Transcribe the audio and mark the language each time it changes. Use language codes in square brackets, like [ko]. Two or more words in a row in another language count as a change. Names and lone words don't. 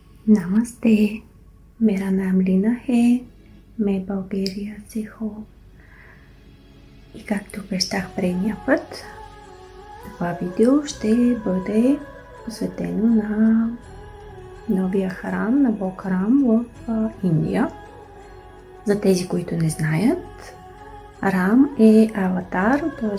[hi] नमस्ते, मेरा नाम लीना है, मैं България से हूँ. [bg] И както обещах предния път, това видео ще бъде посветено на новия храм, на Бог Рам в Индия. За тези, които не знаят, Рам е аватар, т.е.